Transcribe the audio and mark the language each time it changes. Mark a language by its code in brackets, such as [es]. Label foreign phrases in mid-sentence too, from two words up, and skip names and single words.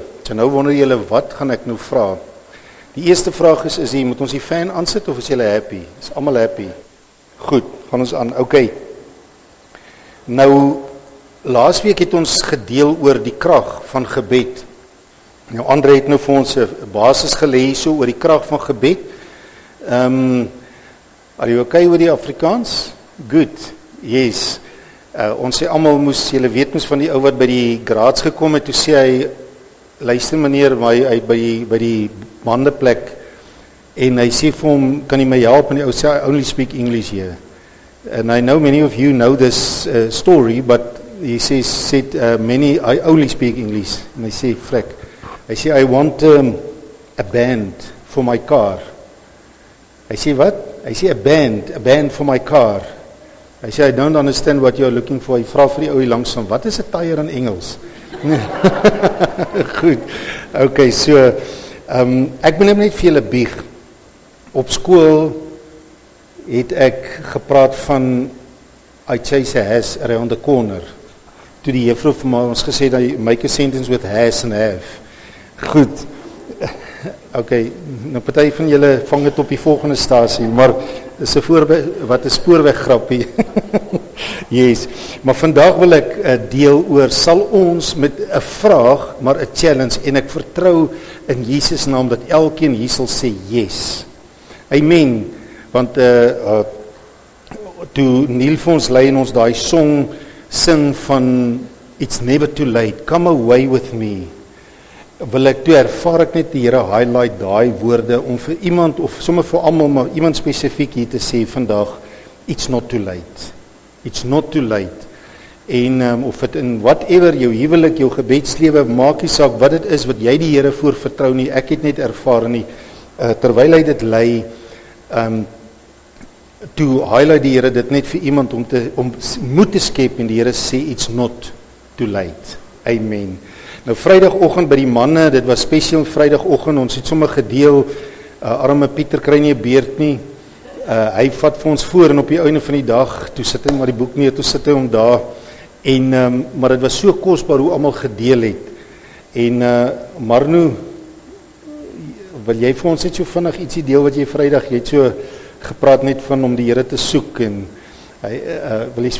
[af] So nou wonder julle wat gaan ek nou vra? Die eerste vraag is moet ons die fan aansit of is julle happy? Is almal happy? Goed, gaan ons aan. Okay. Nou laasweek het ons gedeel oor die krag van gebed. Nou Andre het nou vir ons 'n basis gelê so oor die krag van gebed. [en] Are you okay with die Afrikaans? Good. Yes. [af] Ons sê almal moes, julle weet mos van die ou wat by die graads gekom het, toe sê hy, luister meneer, hy by die bandeplek en hy sê vir hom, kan jy my help? En die ou sê, [en] I only speak English here. And I know many of you know this story, but he said many, I only speak English. [af] En hy sê, frek, hy sê, [en] I want a band for my car. [af] Hy sê, wat? Hy sê, [en] a band for my car. [af] Hy sê, [en] I don't understand what you're looking for. [af] Hy vra vir die ou hier langs van, wat is 'n tyre in Engels? Goed, okay, so, ek moet net vir julle bieg. Op skool het ek gepraat van [en] I chase a has around the corner. [af] Toe die juffrou vir ons gesê dat [en] make a sentence with has and have. [af] Goed. Okay, nou party van julle vang dit op die volgende stasie, maar dis 'n spoorweg grappie. [en] Yes. [af] Maar vandag wil ek deel oor, sal ons met 'n vraag, maar 'n challenge, en ek vertrou in Jesus naam dat elkeen hier sal sê yes. Amen. Want toe Neil vir ons lei en ons daai song sing van [en] It's never too late, come away with me, [af] wil ek toe ervaar ek net die Here highlight daai woorde om vir iemand of sommer vir almal, maar iemand spesifiek hier te sê vandag, [en] it's not too late. It's not too late. [af] En of dit in whatever jou huwelik, jou gebedslewe, maak nie saak wat dit is wat jy die Here voor vertrou nie. Ek het net ervaar nie terwyl hy dit lei, toe highlight die Here dit net vir iemand om moed te skep, en die Here sê [en] it's not too late. [af] Amen. Nou Vrydagoggend by die manne, dit was spesiaal Vrydagoggend, ons het sommer gedeel, arme Pieter kry nie 'n beerd nie, hy vat vir ons voor en op die einde van die dag, toe sit hy maar die boek neer, toe sit hy hom daar, en maar dit was so kosbaar hoe almal gedeel het, en Marno, wil jy vir ons net so vinnig ietsie deel wat jy Vrydag, jy het so gepraat net van om die Here te soek, en hy, wil jy